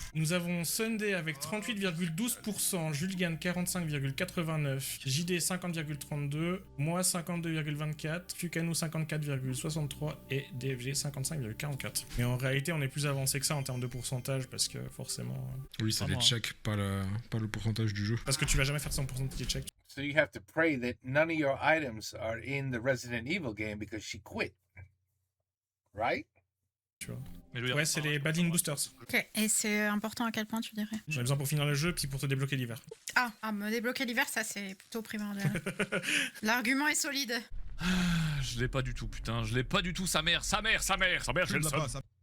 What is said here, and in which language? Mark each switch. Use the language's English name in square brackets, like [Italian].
[French] Nous avons Sunday avec 38,12%, Julgan 45,89%, JD 50,32%, moi 52,24%, Fukano 54,63% et DFG 55,44%. Mais en réalité, on est plus avancé que ça en termes de pourcentage parce que forcément... Oui, c'est les checks, pas le pourcentage du jeu. Parce que tu vas jamais faire 100% de tes checks. [English] So you have to pray that none of your items are in the Resident Evil game because she quit. Right? [French] Tu vois. Ouais, c'est les Battling Boosters. Ok, et c'est important à quel point tu dirais? J'en ai besoin pour finir le jeu puis pour te débloquer l'hiver. Ah, me débloquer l'hiver, ça c'est plutôt primordial. L'argument est solide. Je l'ai pas du tout, putain. Je l'ai pas du tout. Sa mère, j'ai le seum.